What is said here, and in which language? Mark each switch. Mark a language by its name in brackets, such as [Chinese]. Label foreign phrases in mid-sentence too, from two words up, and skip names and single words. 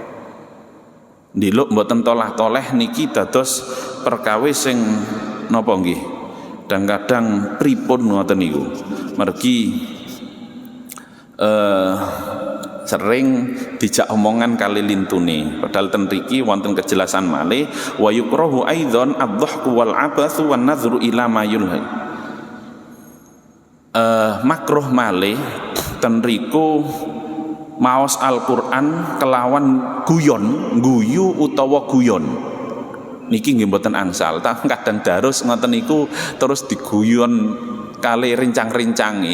[Javanese] Ndiluk mboten tolah-toleh niki dados perkawis sing napa nggih kadang-kadang pripun ngoten niku mergi sering dijak omongan kali lintune padahal ten mriki wonten kejelasan malih [Arabic] ويكره أيضا الضحك والعبث والنظر إلى ما يلهي. [Javanese] Makruh malih ten mriku maos Al-Qur'an kelawan guyu utawa guyon. Niki nggih mboten angsal, ta kadang darus ngoten niku terus diguyon kali rincang-rincange.